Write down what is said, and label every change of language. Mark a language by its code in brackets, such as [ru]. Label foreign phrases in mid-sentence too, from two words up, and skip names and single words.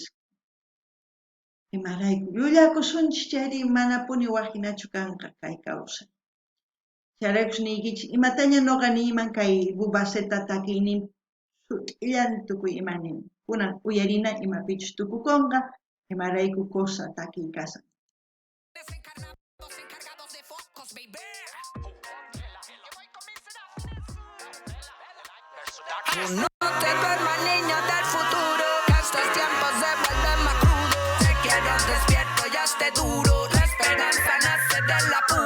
[qu] Imarayku llullakusunchis chayri manapuni wajinachu kanqa kay kawsay. Chayraykus niykichis imataña noqa niyman kay Bubaseta takiynin sut'illan tukuy imanin. Kunan uyarina imapichus tukukunqa imarayku cosa takiy kasan. [es] No te duermas, niños del futuro, que estos tiempos se vuelven más crudos. Te quiero despierto y esté duro. La esperanza nace del apuro.